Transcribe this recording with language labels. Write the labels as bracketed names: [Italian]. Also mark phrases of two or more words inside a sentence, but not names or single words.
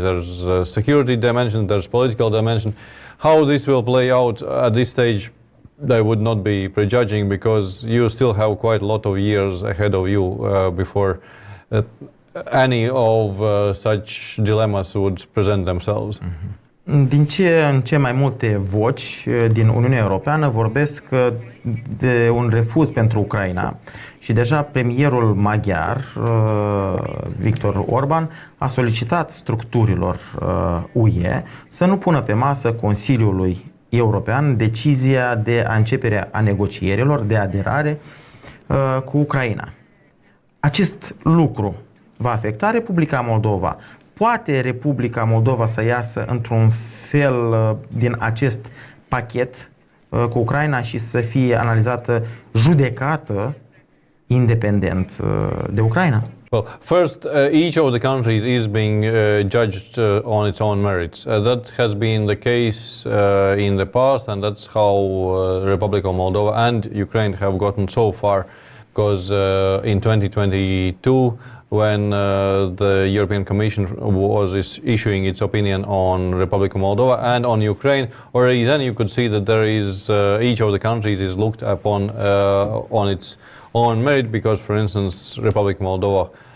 [English] There's a security dimension, there's political dimension. How this will play out at this stage, I would not be prejudging, because you still have quite a lot of years ahead of you before any of such dilemmas would present themselves. [Romanian] Din ce în ce mai multe voci din Uniunea Europeană vorbesc de un refuz pentru Ucraina și deja premierul maghiar, Viktor Orban, a solicitat structurilor UE să nu pună pe masă Consiliului European decizia de a începe a negocierilor de aderare cu Ucraina. Acest lucru va afecta Republica Moldova? Poate Republica Moldova să iasă într-un fel din acest pachet cu Ucraina și să fie analizată, judecată independent de Ucraina? [English] Well, first, each of the countries is being judged on its own merits. That has been the case in the past, and that's how Republic of Moldova and Ukraine have gotten so far, because in 2022, when the European Commission was issuing its opinion on Republic of Moldova and on Ukraine, already then you could see that there is each of the countries is looked upon on its own merit, because, for instance, Republic of Moldova